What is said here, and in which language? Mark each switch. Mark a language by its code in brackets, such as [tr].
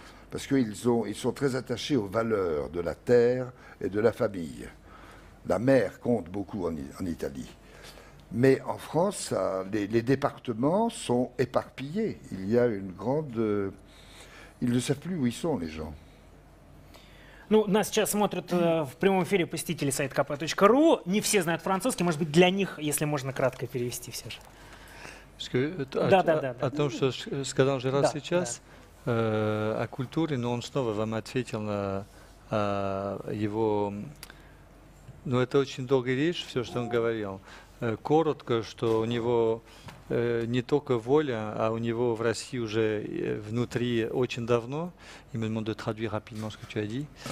[fr] Parce qu'ils sont très attachés aux valeurs de la terre et de la famille. La mère compte beaucoup en Italie. Mais en France, les départements sont éparpillés. Il y a une grande... ils ne savent plus où ils sont, les gens. [ru] Ну, нас сейчас смотрят в прямом эфире посетители сайта kp.ru. Не все знают французский. Может быть, для них, если можно кратко перевести все же. О том, что сказал Жерар сейчас, о культуре, но он снова вам ответил на его... Ну, это очень долгая речь, все, что он говорил. Коротко, что у него не только воля, а у него в России уже внутри очень давно. [fr] Il me demande de traduire rapidement ce que tu as dit.